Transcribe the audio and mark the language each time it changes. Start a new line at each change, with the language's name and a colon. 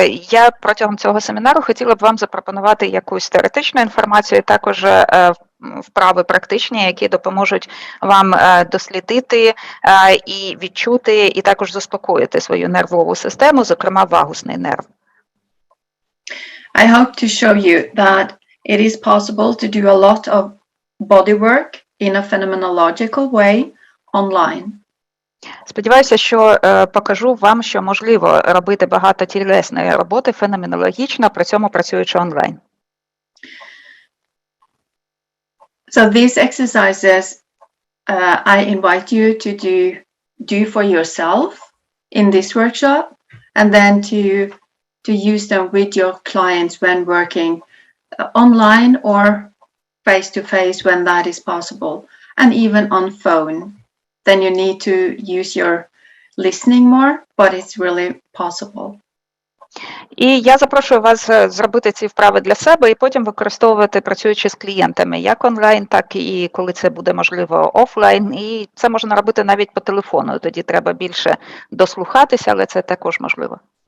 Ukrainian: Я протягом цього семінару хотіла б вам запропонувати якусь теоретичну інформацію, також вправи практичні, які допоможуть вам дослідити і відчути, і також заспокоїти свою нервову систему, зокрема вагусний нерв.
English: I hope to show you that it is possible to do a lot of body work in a phenomenological way online.
Ukrainian: Сподіваюся, що покажу вам, що можливо робити багато тілесної роботи феноменологічно, при цьому працюючи онлайн.
English: So these exercises I invite you to do for yourself in this workshop, and then to use them with your clients when working online or face to face when that is possible, and even on phone. Then you need to use your listening more, but it's really possible.
Ukrainian: І я запрошую вас зробити ці вправи для себе і потім використовувати, працюючи з клієнтами, як онлайн, так і коли це буде можливо офлайн. І це можна робити навіть по телефону, тоді треба більше дослухатися, але це також можливо.